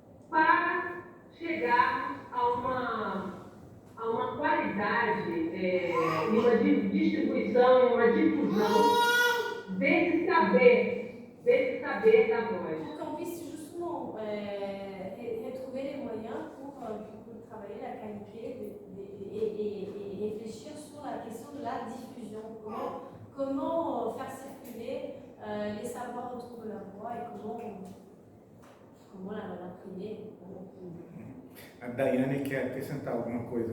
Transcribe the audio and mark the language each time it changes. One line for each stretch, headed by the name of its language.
Portuguese: Para chegarmos a uma qualidade, uma distribuição, uma difusão desse saber da voz.
French: Pour qu'on puisse justement retrouver les moyens pour travailler la qualité et réfléchir sur la question de la diffusion. Comment faire circuler les savoirs retrouvent leur voix et comment l'imprimer.
Portuguese: A Daiane quer acrescentar alguma coisa.